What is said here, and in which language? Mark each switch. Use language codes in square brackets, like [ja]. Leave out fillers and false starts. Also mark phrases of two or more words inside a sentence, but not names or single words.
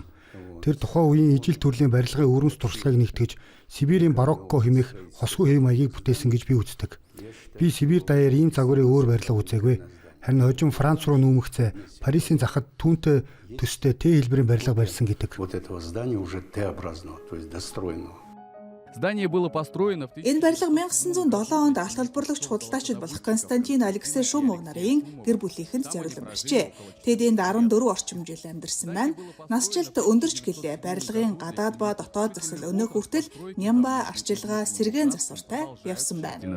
[mn] Тэр тухайн үеийн ижил төрлийн барилгын өвөрмөц туршлагыг нэгтгэж Сибирийн барокко хэмээх хосгүй хэв маягийг бүтээсэн гэж би үздэг. Би Сибирь даяар ийм загварын өөр барилга үзээгүй. Харин хожим Франц руу нүүмэгцээ Парисын захад түүнтэй төстэй Т хэлбэрийн барилга барьсан гэдэг. [ru] Вот этого здания уже Т-образного, то есть достроенного. [mn] Энэ барилга 1907 онд алт холбоорлагч худалдаачид болох Константин Алексей Шумов нарын гэр бүлийнхэнд зориулсан байжээ. Тэд энд 14 орчим жил амьдарсан байна. Насжилт өндөрч гэлээ барилгын гадаад ба дотоод засал өнөөх хүртэл нямба, арчилгаа, сэргээн засвартай явсан байна.